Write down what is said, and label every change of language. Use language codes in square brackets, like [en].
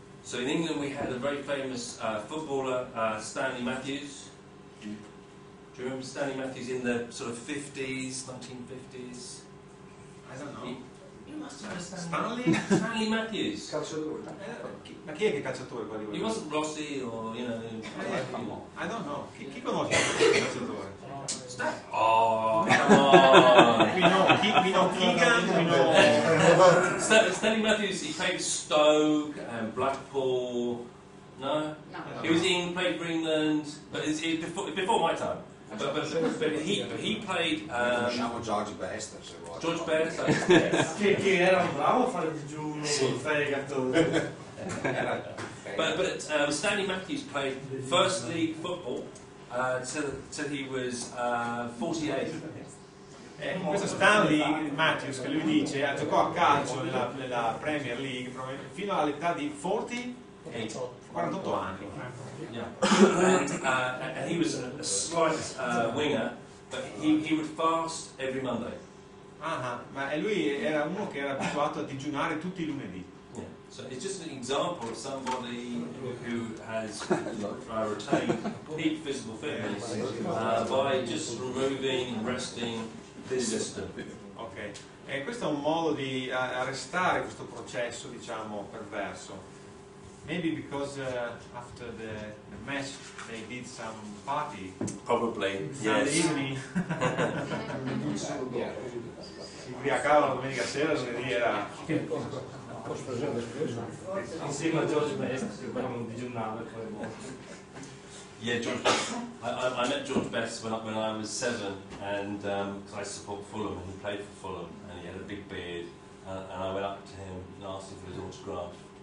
[en] So in England we had a very famous footballer, Stanley Matthews. Do you remember Stanley Matthews in the sort of 50s, 1950s? I don't know. You must know Stanley Matthews. [it] Calciatore. Ma chi è che è calciatore qua di voi? [en] He wasn't Rossi or, I don't know. [it] Chi conosce il calciatore? [en] Oh, come on! We know Keegan, Stanley Matthews, he played Stoke and Blackpool. No? He played for England, but it's before my time. But he played. [it] Diciamo George Best, se vuoi. George Best. Che era bravo a fare digiuno, fegato. [en] But Stanley Matthews played first league football till he was 48. [it] questo Stanley Matthews che lui dice giocò a calcio nella Premier League fino all'età di 48 anni. [en] Yeah. And he was a slight winger, but he would fast every Monday. [it] Ma lui era uno che era abituato a digiunare tutti i lunedì. [en] Yeah. So it's just an example of somebody who has retained peak physical fitness by just removing and resting this system. [it] Ok, e questo è un modo di arrestare questo processo, diciamo, perverso. [en] Maybe because after the match they did some party. Probably, Sunday yes. evening. [it] Si ubriacava la domenica sera, lunedì era. Insieme a George Best, che poi non digiunava. [en] Yeah, George Best. I met George Best when I was 7, and cause I support Fulham, and he played for Fulham, and he had a big beard, and I went up to him and asked him for his autograph.